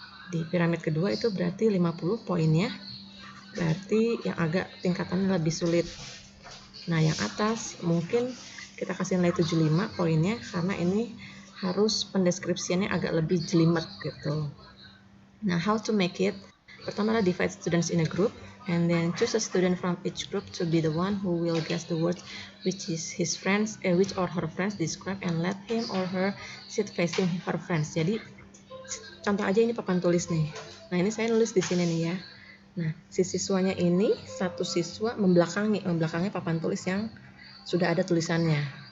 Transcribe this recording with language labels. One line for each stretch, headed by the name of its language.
Indonesian: Di piramid kedua itu berarti 50 poinnya. Berarti yang agak tingkatannya lebih sulit. Nah, yang atas mungkin kita kasih nilai 75 poinnya karena ini harus pendeskripsiannya agak lebih jelimet gitu.
English: Nah, how to make it?
Indonesian: Pertama adalah
English: divide students in a group and then choose a student from each group to be the one who will guess the words which or her friends describe and let him or her sit facing her friends.
Indonesian: Jadi contoh aja ini papan tulis nih. Nah, ini saya nulis di sini nih ya. Nah, si siswanya ini satu siswa membelakangi papan tulis yang sudah ada tulisannya.